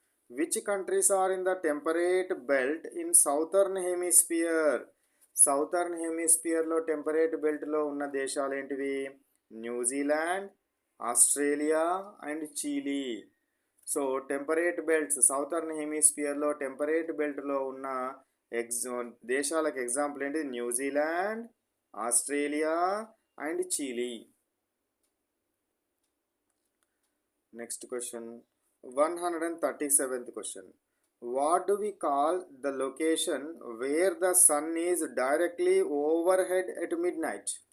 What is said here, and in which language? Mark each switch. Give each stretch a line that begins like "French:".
English: Which countries are in the temperate belt in southern hemisphere?
Telugu: Southern హెమిస్ఫియర్లో temperate బెల్ట్లో ఉన్న దేశాలు ఏంటివి? New Zealand, Australia and Chile. So temperate belts, southern హెమిస్ఫియర్లో temperate బెల్ట్లో ఉన్న దేశాలకు example ఏంటి? New Zealand, Australia and Chile.
English: Next question, 137th question. What do we call the location where the sun is directly overhead at midnight?